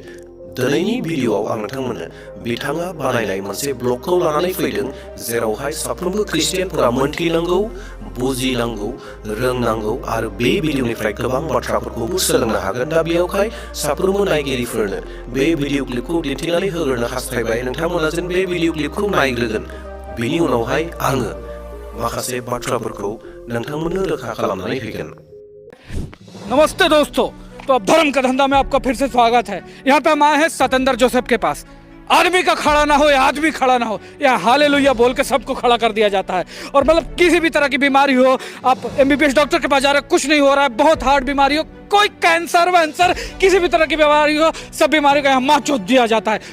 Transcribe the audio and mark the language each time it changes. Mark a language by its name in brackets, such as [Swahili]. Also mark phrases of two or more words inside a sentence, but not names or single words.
[Bodo] दिनैनि भिडिअआव आं नोंथांमोननो बिथाङा बानायनाय मोनसे ब्लगखौ लानानै फैदों जेरावहाय साफ्रोमबो ख्रिस्टियानफोरा मोनथिनांगौ, बुजिनांगौ, रोंनांगौ आरो बे भिडिअनिफ्राय गोबां बाथ्राफोरखौबो सोलोंनो हागोन। दा बेयावहाय साफ्रोमबो नायगिरिफोरनो बे भिडिअ क्लिपखौ दिन्थिनानै होग्रोनो हास्थायबाय। नोंथांमोना जेन बे भिडिअ क्लिपखौ नायग्रोगोन, बेनि उनावहाय आङो माखासे बाथ्राफोरखौ नोंथांमोननो रोखा खालामनानै होगोन। [Hindi] नमस्ते दोस्तों। तो अब धर्म का धंधा में आपका फिर से स्वागत है। यहाँ पे हम आए हैं सतेंद्र जोसेफ के पास। आदमी का खड़ा ना हो या आदमी खड़ा ना हो, यहाँ हालेलुया बोल के सबको खड़ा कर दिया जाता है। और मतलब किसी भी तरह की बीमारी हो, आप [English] MBBS doctor [Hindi] के पास जा रहे हो, कुछ नहीं हो रहा है, बहुत हार्ड बीमारी हो, कोई कैंसर वैंसर किसी भी तरह की बीमारी हो, सब बीमारी का यहाँ माँ चोट दिया जाता है।